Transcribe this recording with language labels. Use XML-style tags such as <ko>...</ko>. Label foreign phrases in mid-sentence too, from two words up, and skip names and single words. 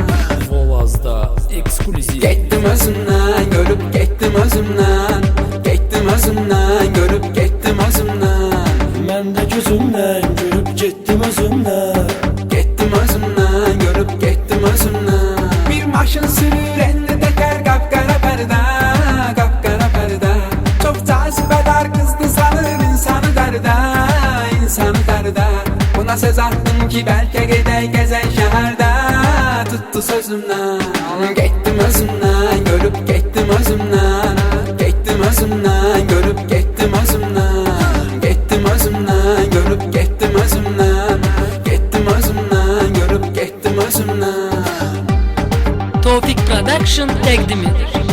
<az>Volazda ekskluziv. Getdim özümdən, görüp getdim özümdən. Getdim özümdən, görüp getdim özümdən. Mən də gözümdən görüb getdim özümdən. Getdim özümdən, görüp getdim özümdən.</az> <tr>Bir maşın sürür elini teker kapkara perde. Kapkara perde. Çok cazibedar kızdı sanır insanı derde. İnsanı derde. Buna söz attım ki belki gide gezen şehirde. Tuttu sözümden.</tr> <az>Getdim özümdən, görüp getdim özümdən. Getdim özümdən, görüp getdim özümdən. Getdim özümdən, görüp getdim özümdən. Getdim özümdən, görüp getdim özümdən. Tofik Production təqdim edir.</az>